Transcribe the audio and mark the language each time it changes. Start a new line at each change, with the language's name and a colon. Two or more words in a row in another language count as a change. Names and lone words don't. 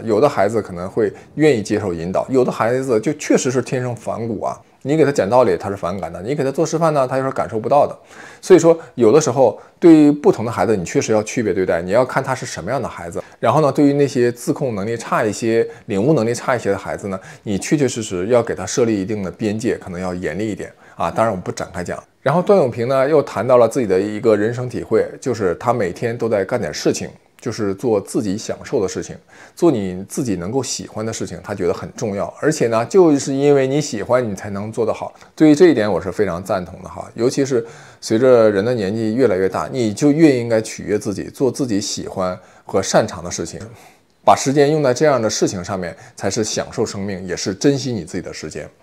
Chinese: 有的孩子可能会願意接受引導，有的孩子就確實是天生反骨啊。你給他講道理，他是反感的；你給他做示範呢，他又是感受不到的。所以說，有的時候對於不同的孩子，你確實要區別對待。你要看他是什麼樣的孩子。然後呢，对於那些自控能力差一些、領悟能力差一些的孩子呢，你確確實實要給他設立一定的邊界，可能要嚴厲一點啊。當然，我們不展開講。然後段永平呢又談到了自己的一個人生體會，就是他每天都在幹點事情，就是做自己享受的事情，做你自己能夠喜歡的事情，他觉得很重要。而且呢，就是因為你喜歡，你才能做得好。对於這一點，我是非常贊同的哈。尤其是隨着人的年紀越來越大，你就越應該取悅自己，做自己喜歡和擅長的事情，把時間用在這樣的事情上面，才是享受生命，也是珍惜你自己的时間。